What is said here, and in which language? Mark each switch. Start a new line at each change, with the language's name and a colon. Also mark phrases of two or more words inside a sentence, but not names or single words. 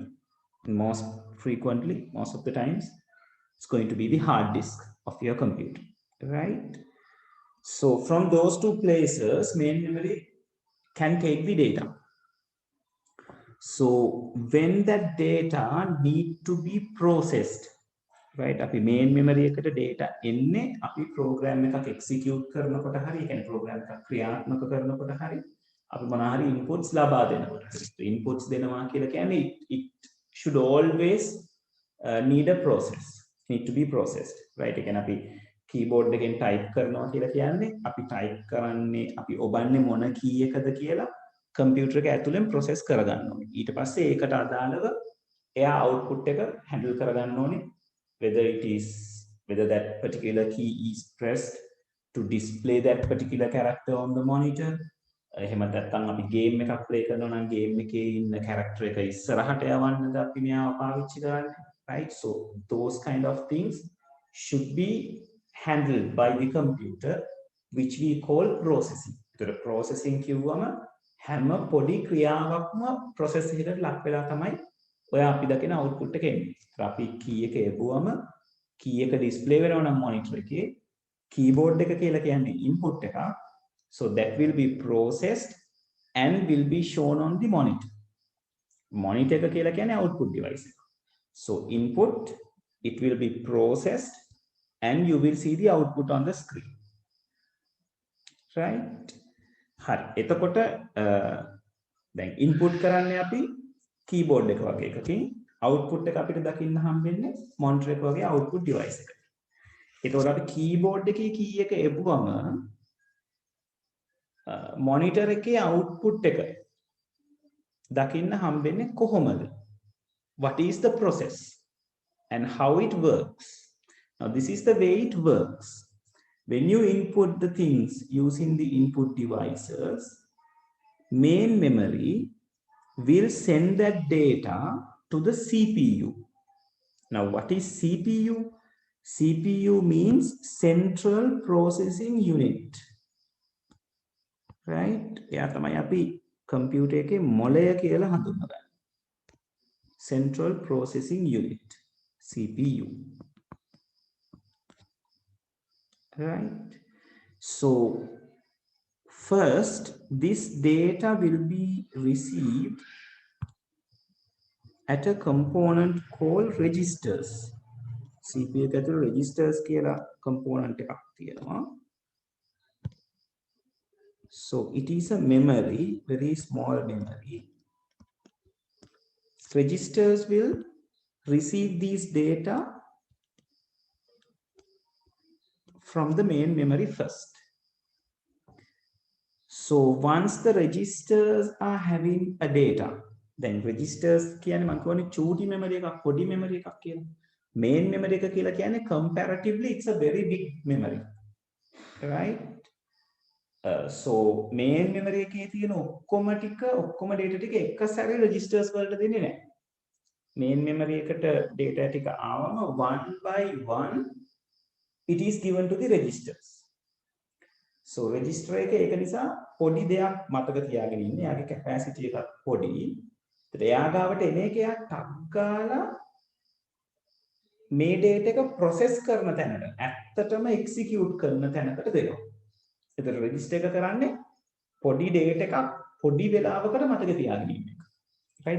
English: Most frequently, most of the times, it's going to be the hard disk of your computer, right? So from those two places, main memory can take the data. So when that data need to be processed, right?
Sinhala: අපි
English: main memory
Sinhala: එකට data එන්නේ අපි program එකක් execute කරනකොට හරි, ඒ කියන්නේ program එකක් ක්‍රියාත්මක කරනකොට හරි, අපි මොනවා හරි inputs ලබා දෙනකොට හරි.
English: inputs
Sinhala: දෙනවා කියලා කියන්නේ
English: it should always need a process, need to be processed, right?
Sinhala: ඒ කියන්නේ අපි keyboard එකෙන් type කරනවා කියලා කියන්නේ අපි type කරන්නේ අපි ඔබන්නේ මොන key එකද කියලා computer එක ඇතුලෙන් process කරගන්න ඕනේ. ඊට පස්සේ ඒකට අදාළව එයා output එක handle කරගන්න ඕනේ,
English: whether that particular key is pressed to display that particular character on the monitor.
Sinhala: එහෙම නැත්නම් අපි game එකක් play කරනවා නම් game එකේ ඉන්න character එක ඉස්සරහට යවන්නද අපි මෙයාව පාවිච්චි කරන්නේ,
English: right? So those kind of things should be handled by the computer, which we call processing. So processing
Sinhala: කියවම හැම පොඩි ක්‍රියාවක්ම process එකට ලක් වෙලා තමයි ඔය අපි දකින output එක එන්නේ. අපි key එක එවුවම key එක display වෙනවා නම් monitor එකේ keyboard එක කියලා කියන්නේ input එකක්.
English: So that will be processed and will be shown on the monitor.
Sinhala: Monitor එක කියලා කියන්නේ
English: output device
Sinhala: එක.
English: So input, it will be processed and you will see the output on the screen, right?
Sinhala: හරි. එතකොට දැන් input කරන්නේ අපි keyboard එක වගේ එකකින්, output එක අපිට දකින්න හම්බෙන්නේ monitor එක වගේ
English: output device
Sinhala: එකක. එතකොට අපි keyboard එකේ key එක එවුවම monitor එකේ output එක දකින්න හම්බෙන්නේ කොහොමද?
English: What is the process and how it works? Now this is the way it works. When you input the things using the input devices, main memory will send that data to the CPU. Now what is CPU? CPU means Central Processing Unit, right?
Sinhala: එයා තමයි අපි computer එකේ මොළය කියලා හඳුන්වන්නේ.
English: Central Processing Unit, CPU. Right? So first, this data will be received at a component called registers.
Sinhala: CPU එක ඇතුළේ registers කියලා component එකක් තියෙනවා.
English: So it is a memory, very small memory. Registers will receive these data from the main memory first. So once the registers are having a data, then registers
Sinhala: කියන්නේ මම කියන්නේ චූටි memory එකක්, පොඩි memory එකක් කියලා.
English: Main memory
Sinhala: එක කියලා කියන්නේ
English: comparatively it's a very big memory, right?
Sinhala: So
English: main memory
Sinhala: එකේ තියෙන ඔක්කොම data ටික එක සැරේ registers වලට දෙන්නේ නැහැ.
English: Main memory
Sinhala: එකට data ටික ආවම
English: one by one it is given to the registers.
Sinhala: So register එක ඒක නිසා පොඩි දෙයක් මතක තියාගෙන ඉන්නේ. යාගේ capacity එකක් පොඩි. ඒත් එයා ගාවට එන එක එයා ටක් ගාලා මේ data එක process කරන තැනට, ඇත්තටම execute කරන තැනකට දෙනවා. ඒතර register එක කරන්නේ පොඩි data එකක් පොඩි වෙලාවකට මතක තියාගෙන ඉන්න එක.
English: Right?